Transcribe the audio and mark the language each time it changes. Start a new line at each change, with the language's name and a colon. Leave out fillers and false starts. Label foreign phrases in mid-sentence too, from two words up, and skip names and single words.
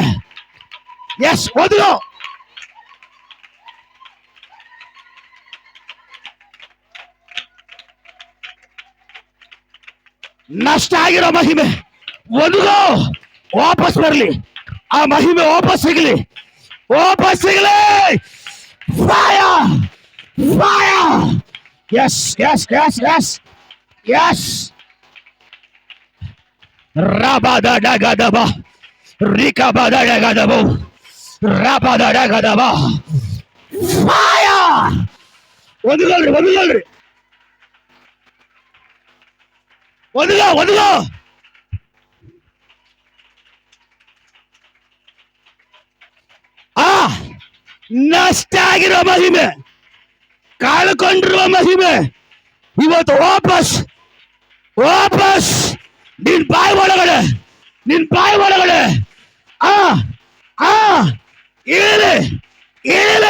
Kannada: ಎಸ್, ಒದಗೋ. ನಷ್ಟ ಆಗಿರೋ ಮಹಿಮೆ ಒದಗೋ, ವಾಪಸ್ ಬರ್ಲಿ. ಆ ಮಹಿಮೆ ವಾಪಸ್ ಸಿಗಲಿ, ವಾಪಸ್ ಸಿಗಲಿ.
English: Fire! Fire! Yes, yes, yes, yes, yes. Rabada dagadaba, Rikabada dagadabo, Rabada dagadaba. Fire!
Kannada: ಒದಗಲ್ರಿ, ಒದಗಲ್ರಿ, ಒದಗ, ಒದಗ. ನಷ್ಟ ಆಗಿರೋ ಮಹಿಮೆ, ಕಳ್ಕೊಂಡಿರುವ ಮಹಿಮೆ ಇವತ್ತು ವಾಪಸ್, ವಾಪಸ್ ನಿನ್ ಬಾಯಿ ಒಳಗಡೆ, ನಿನ್ ಬಾಯಿ ಒಳಗಡೆ ಇಳಿ, ಇಳಿ.